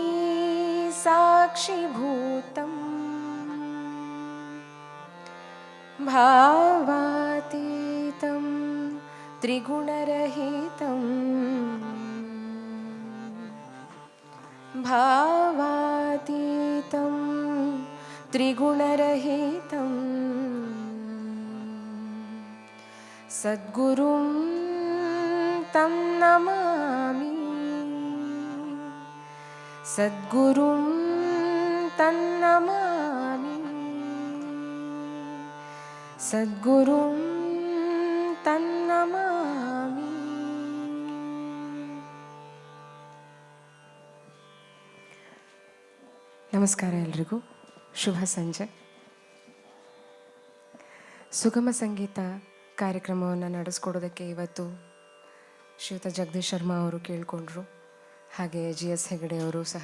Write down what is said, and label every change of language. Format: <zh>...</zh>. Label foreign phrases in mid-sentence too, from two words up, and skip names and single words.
<sa>साक्षिभूतं भावातीतं त्रिगुणरहितं भावातीतं त्रिगुणरहितं सद्गुरुं तं नमामि सद्गुरुं तं नमामि सद्गुरुं तं नमामि.</sa> <kn>ನಮಸ್ಕಾರ ಎಲ್ರಿಗೂ, ಶುಭ ಸಂಜೆ. ಸುಗಮ ಸಂಗೀತ ಕಾರ್ಯಕ್ರಮವನ್ನು ನಡೆಸ್ಕೊಡೋದಕ್ಕೆ ಇವತ್ತು ಶ್ರೀಯುತ ಜಗದೀಶ್ ಶರ್ಮಾ ಅವರು ಕೇಳಿಕೊಂಡ್ರು, ಹಾಗೆ GS ಹೆಗಡೆ ಅವರು ಸಹ.</kn>